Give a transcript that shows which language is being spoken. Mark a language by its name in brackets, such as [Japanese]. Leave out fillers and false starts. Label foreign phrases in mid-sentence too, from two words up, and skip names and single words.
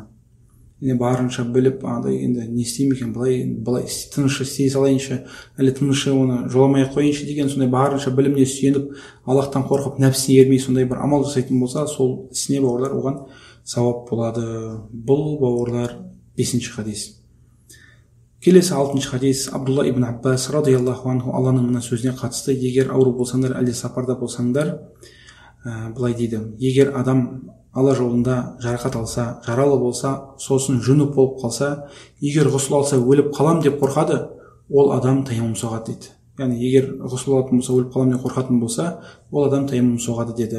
[Kazakh] Енді барынша біліп, енді не істеймін екен, былай тынышы істей салайыншы, әлі тынышы оны жоламай қойыншы деген сондай барынша біліміне сүйеніп, Аллахтан қорқып, нәпсіне ермей сондай бір амал жасайтын болса, сол ісіне бауырлар оған сауап болады. Бұл бауырлар 5-ші хадис. Келесі 6-ші хадис. Абдулла ибн Аббас [Arabic] رضي الله عنه [Kazakh] Алланың мына сөзіне қатысты: егер ауру болсаңдар, әлде сапарда болсаңдар, былай дейді: егер адам Алла жолында жарақат алса, жаралы болса, сосын жүніп болып қалса, егер ғұсыл алса өліп қалам деп қорқады, ол адам таяммум соғады дейді. Яғни егер ғұсыл алатын болса, өліп қалам деп қорқатын болса, ол адам таяммум соғады деді.